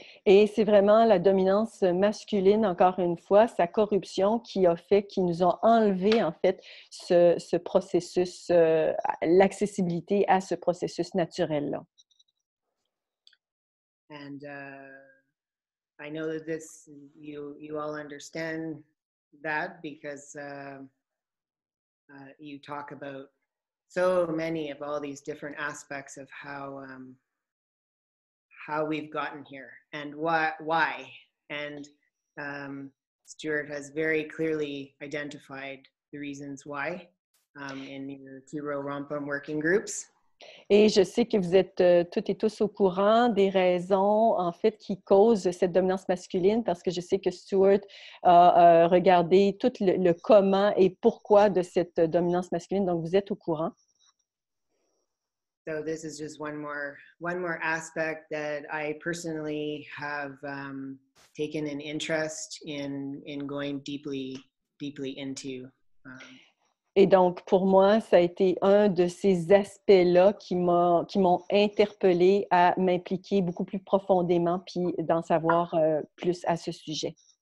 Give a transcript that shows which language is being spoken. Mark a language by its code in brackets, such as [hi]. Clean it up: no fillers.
[fr] Et c'est vraiment la dominance masculine, encore une fois, sa corruption qui nous a enlevé, en fait, ce processus, l'accessibilité à ce processus naturel-là. [en] And I know that you all understand that because you talk about so many of all these different aspects of how we've gotten here and why. And Stuart has very clearly identified the reasons why in your Two-Row Wampum working groups. [fr] Et je sais que vous êtes toutes et tous au courant des raisons, en fait, qui causent cette dominance masculine, parce que je sais que Stuart a regardé tout le comment et pourquoi de cette dominance masculine, donc vous êtes au courant. [en] So this is just one more aspect that I personally have taken an interest in going deeply into. [fr] Et donc, pour moi, ça a été un de ces aspects-là qui m'ont interpellée à m'impliquer beaucoup plus profondément puis d'en savoir plus à ce sujet.